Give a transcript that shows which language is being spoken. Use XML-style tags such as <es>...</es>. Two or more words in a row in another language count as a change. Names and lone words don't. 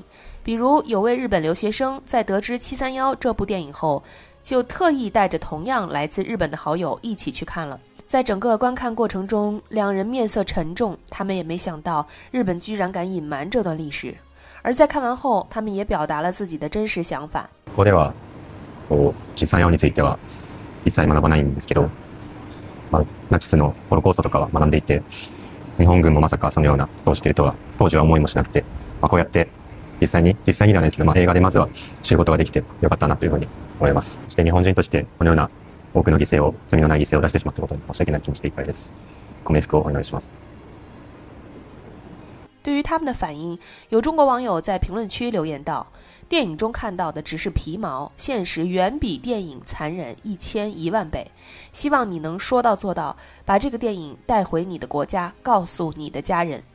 <zh>比如有位日本留学生在得知731这部电影后，就特意带着同样来自日本的好友一起去看了。在整个观看过程中，两人面色沉重，他们也没想到日本居然敢隐瞒这段历史。而在看完后，他们也表达了自己的真实想法。</zh> <ja>ここでは731については一切学ばないんですけど、ナチスのホロコーストとかは学んでいて、日本軍もまさかそのようなことをしているとは当時は思いもしなくて、こうやって実際にではないですけど、映画でまずは知ることができてよかったなというふうに思います。そして日本人としてこのような多くの犠牲を、罪のない犠牲を出してしまったことに申し訳ない気持ちでいっぱいです。ご冥福をお祈りします。</ja> <zh>对于他们的反应，有中国网友在评论区留言道：电影中看到的只是皮毛，现实远比电影残忍1000-10000倍。希望你能说到做到，把这个电影带回你的国家，告诉你的家人。</zh>